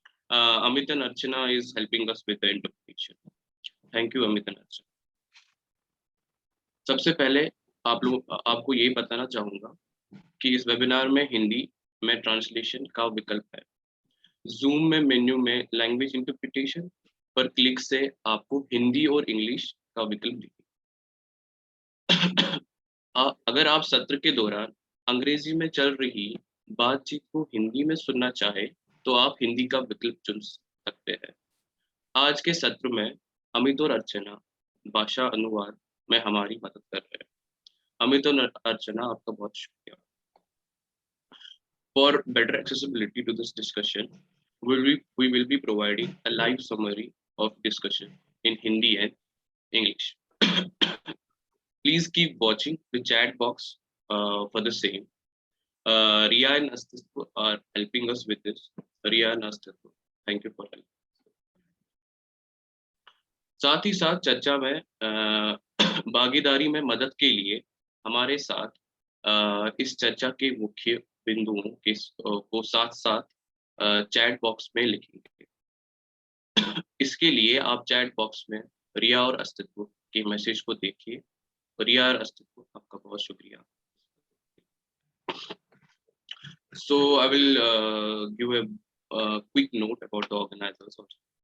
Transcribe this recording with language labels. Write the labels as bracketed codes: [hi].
[en] Amit and Archana is helping us with the interpretation. Thank you, Amit and Archana. [hi] सबसे पहले आपको ये बताना चाहूंगा कि इस वेबिनार में हिंदी में ट्रांसलेशन का विकल्प है। जूम में मेन्यू में लैंग्वेज इंटरप्रिटेशन पर क्लिक से आपको हिंदी और इंग्लिश का विकल्प दिखेगा। अगर आप सत्र के दौरान अंग्रेजी में चल रही बातचीत को हिंदी में सुनना चाहे तो आप हिंदी का विकल्प चुन सकते हैं। आज के सत्र में अमित और अर्चना भाषा अनुवाद में हमारी मदद कर रहे हैं। अमित और अर्चना, आपका बहुत शुक्रिया। [en] For better accessibility to this discussion, we will be providing a live summary of discussion in Hindi and English. Please keep watching the chat box for the same. Riya and Astitwa are helping us with this. Riya and Astitwa, thank you for help. [hi] साथ ही साथ चर्चा में भागीदारी में मदद के लिए हमारे साथ इस चर्चा के मुख्य बिंदुओं को साथ साथ चैट बॉक्स में लिखेंगे। इसके लिए आप चैट बॉक्स में रिया और अस्तित्व के मैसेज को देखिए। रिया और अस्तित्व, आपका बहुत शुक्रिया। [en] So I will give a quick note about the organizers also.